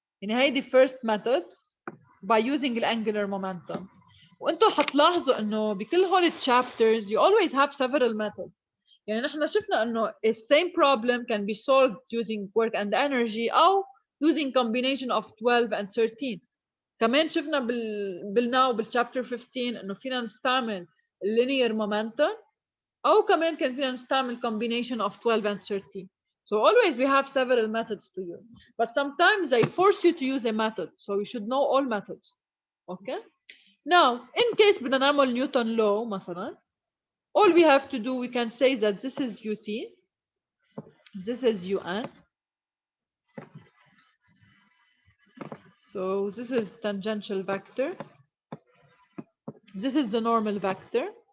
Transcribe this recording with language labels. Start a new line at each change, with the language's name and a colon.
Arabic: يعني هيدي
English: first method by using the angular momentum.
Arabic: وانتم حتلاحظوا انه بكل هول
English: chapters you always have several methods.
Arabic: يعني نحن شفنا انه
English: a same problem can be solved using work and energy او using combination of 12 and 13.
Arabic: كمان شفنا بالناو بالchapter 15 انه فينا نستعمل linear momentum او كمان كان فينا نستعمل
English: combination of 12 and 13. So always we have several methods to use, but sometimes they force you to use a method, so you should know all methods. Okay, now in case
Arabic: بدنا نعمل
English: Newton law مثلا, all we have to do, we can say that this is ut, this is un, so this is tangential vector, this is the normal vector.